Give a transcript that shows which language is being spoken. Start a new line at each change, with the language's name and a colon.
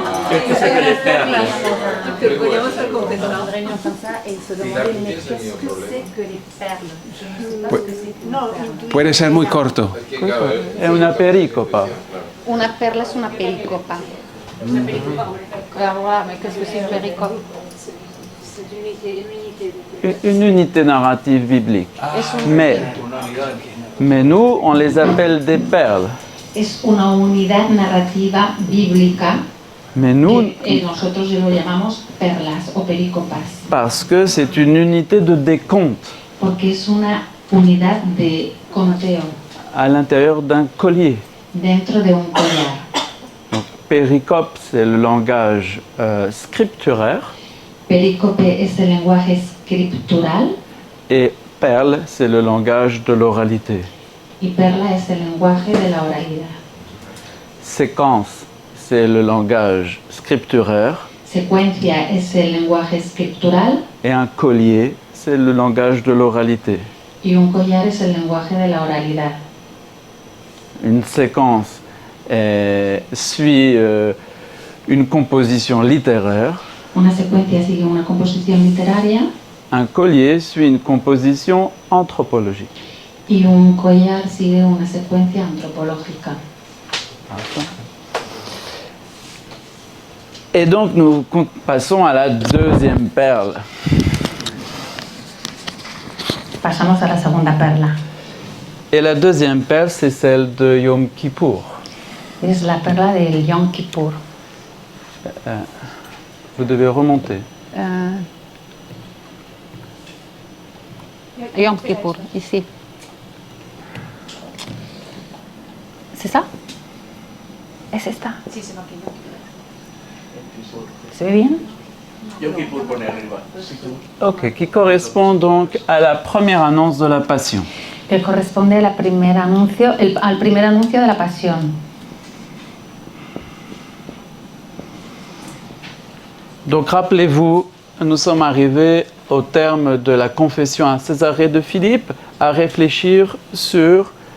Spanish: ¿Qué son las perlas? Podríamos haber confesado. Puede ser muy corto. Es una pericopa. Una perla es una pericopa. Una pericopa.
French: Qu'est-ce que c'est une pericope? Une unité narrative biblique. Mais nous, on les appelle des perles.
Spanish: Es una unidad narrativa bíblica.
French: Mais nous,
Spanish: nosotros lo llamamos perlas o pericopas.
French: Parce que c'est une unité de décompte.
Spanish: Porque es una unidad de conteo.
French: À l'intérieur d'un collier.
Spanish: Dentro de un collar.
French: Donc, péricope, c'est le langage scripturaire.
Spanish: Pericope es el lenguaje scriptural.
French: Et perle, c'est le langage de l'oralité.
Spanish: Y perla es el lenguaje de la oralidad.
French: Séquence, c'est le langage scripturaire.
Spanish: Secuencia es el lenguaje scriptural.
French: Et un collier, c'est le langage de l'oralité.
Spanish: Y un collar es el lenguaje de la oralidad.
French: Une séquence suit une composition littéraire.
Spanish: Una secuencia sigue una composición literaria.
French: Un collier suit une composition anthropologique.
Spanish: Y un collar sigue una secuencia antropológica.
French: Et donc nous passons à la deuxième perle.
Spanish: Pasamos a la segunda perla.
French: Et la deuxième perle, c'est celle de Yom Kippour.
Spanish: Es la perla del Yom Kippur.
French: Vous devez remonter. Yom Kippur, ici. C'est ça?
Spanish: ¿Es esta? Sí, se va a quedar. ¿Se ve bien? Yom Kippur pone arriba.
French: Ok, qui correspond donc à la première annonce de la Passion.
Spanish: Que corresponde al primer anuncio de la Pasión.
French: Donc rappelez-vous, nous sommes arrivés au terme de la confession à Césarée de Philippe à réfléchir sur